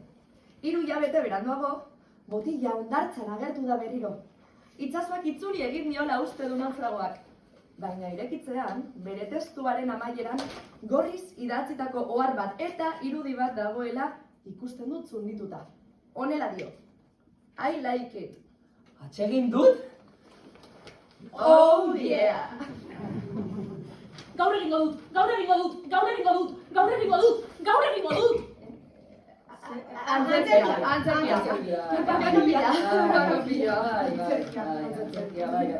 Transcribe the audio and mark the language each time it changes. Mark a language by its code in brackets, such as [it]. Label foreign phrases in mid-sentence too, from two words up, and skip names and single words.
[eu] 3 hilabete beranduago, botila hondartzan agertu da berriro. Itsasoak itzuli egin diola uste du naufragoak. Baina irekitzean, bere testuaren amaieran, gorriz idatzitako ohar bat eta irudi bat dagoela ikusten dut zundituta. Honela dio. [en] I like it. [eu] Atsegin dut? [en] Oh yeah! [eu] Gaur egingo dut, gaur egingo dut, gaur egingo dut, gaur egingo dut, gaur egingo dut! Antzerkia.